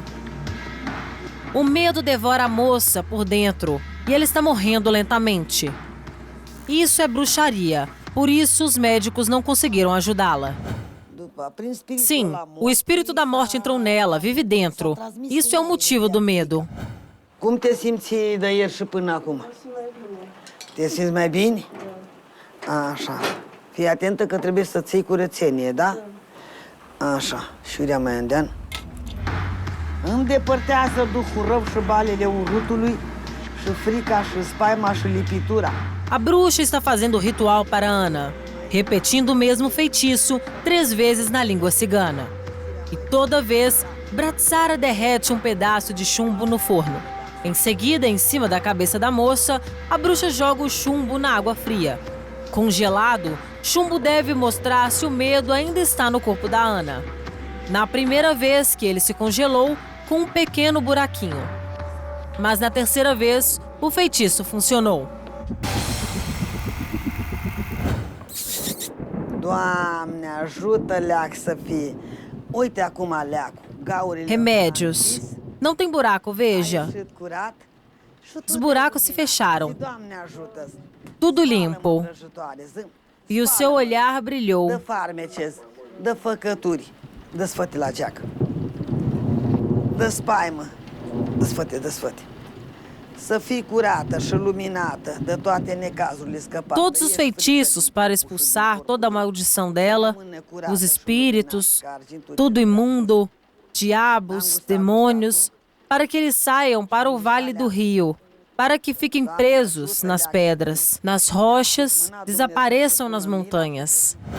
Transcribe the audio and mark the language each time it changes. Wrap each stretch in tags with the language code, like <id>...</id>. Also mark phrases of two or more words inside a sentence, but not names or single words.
<pt>O medo devora a moça por dentro e ela está morrendo lentamente. Isso é bruxaria. Por isso, os médicos não conseguiram ajudá-la. Sim, o espírito da morte entrou nela, vive dentro. Isso é o motivo do medo.</pt> <ro>Cum te simți de ieri și până acum? Te simți mai bine? Așa. Fii atentă că trebuie să ții curățenie, da? Așa. Șurea mai îndean. Îndepărtează duhul rău și balele urâtului și frica și spaima și lipitura.</ro> <pt>A bruxa está fazendo o ritual para Ana, repetindo o mesmo feitiço 3 vezes na língua cigana. E toda vez, Bratsara derrete um pedaço de chumbo no forno. Em seguida, em cima da cabeça da moça, a bruxa joga o chumbo na água fria. Congelado, chumbo deve mostrar se o medo ainda está no corpo da Ana. Na primeira vez que ele se congelou, com um pequeno buraquinho. Mas na terceira vez, o feitiço funcionou.</pt> <ro>Doamne, ajută leac să fie. Uite acum leacul, gaurile.</ro> <pt>Remédios. Não tem buraco, veja. Os buracos se fecharam. Tudo limpo. E o seu olhar brilhou.</pt> <ro>Dă farmece, dă făcături, dă sfăte la geacă. Dă spaimă, dă sfăte, dă sfăte. Să fii curată și luminată de toate necazurile scăpate.</ro> <pt>Todos os feitiços para expulsar toda a maldição dela, os espíritos, tudo imundo, diabos, demônios, para que eles saiam para o vale do rio, para que fiquem presos nas pedras, nas rochas, desapareçam nas montanhas.</pt>